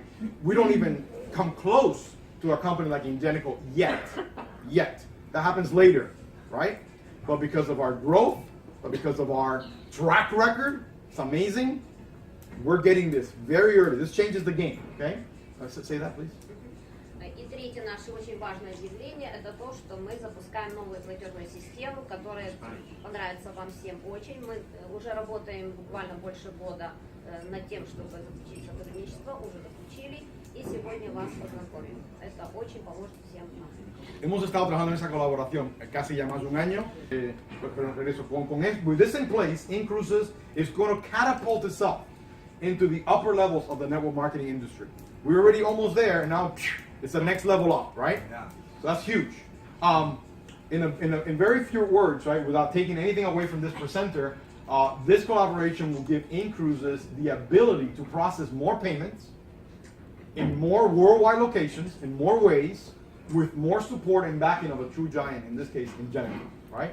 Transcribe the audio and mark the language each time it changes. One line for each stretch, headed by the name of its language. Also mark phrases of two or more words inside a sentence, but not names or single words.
English: We don't even come close to a company like inCruises yet. That happens later, right? But because of our growth, but because of our track record, it's amazing. We're getting this very early. This changes the game, okay? Say that, please.
Russian: И третье наше очень важное объявление – это то, что мы запускаем новую платежную систему, которая понравится вам всем очень. Мы уже работаем буквально больше года над тем, чтобы заключить сотрудничество, уже заключили. и сегодня вас познакомим. Это очень поможет всем нам.
Spanish: Hemos estado trabajando en esa colaboración casi ya más de un año. Pero regreso
English: with this in place, inCruises is going to catapult itself into the upper levels of the network marketing industry. We're already almost there, and now it's the next level up, right? Yeah. So that's huge. In very few words, right, without taking anything away from this presenter, this collaboration will give inCruises the ability to process more payments in more worldwide locations, in more ways, with more support and backing of a true giant, in this case, Ingenico, right?